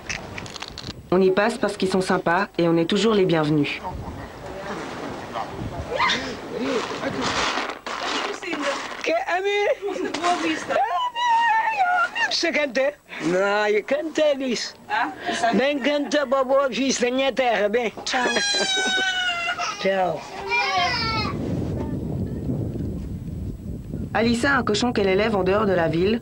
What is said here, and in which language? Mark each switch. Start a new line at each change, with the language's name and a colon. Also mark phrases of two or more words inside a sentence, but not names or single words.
French: On y passe parce qu'ils sont sympas et on est toujours les bienvenus.
Portuguese: Você canta? Não, eu cantei isso. Bem canta, bobo, vista minha terra, bem. Tchau. Tchau.
French: Alissa a un cochon qu'elle élève en dehors de la ville.